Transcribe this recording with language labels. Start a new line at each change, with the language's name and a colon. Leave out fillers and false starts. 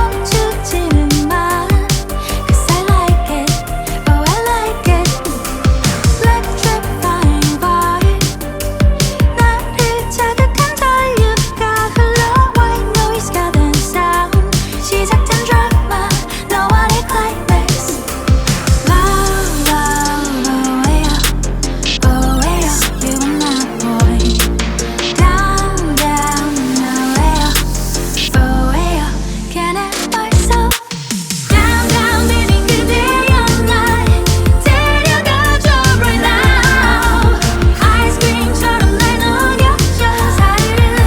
Korean: 멈추지는 마
English: Cause I like it, oh I like it. Electrifying vibe
Korean: 나를 자극한 전류가 흘러
English: White noise
Korean: 가 된 sound 시작된 드라마 너와 내 climax.
English: Love, love, oh yeah, oh yeah, you and my boy. Down, down, oh yeah, oh yeah, can't help myself. Down, down, baby
Korean: 그대여 날 데려가줘
English: right now.
Korean: 아이스크림처럼 날 녹여줘 사이를.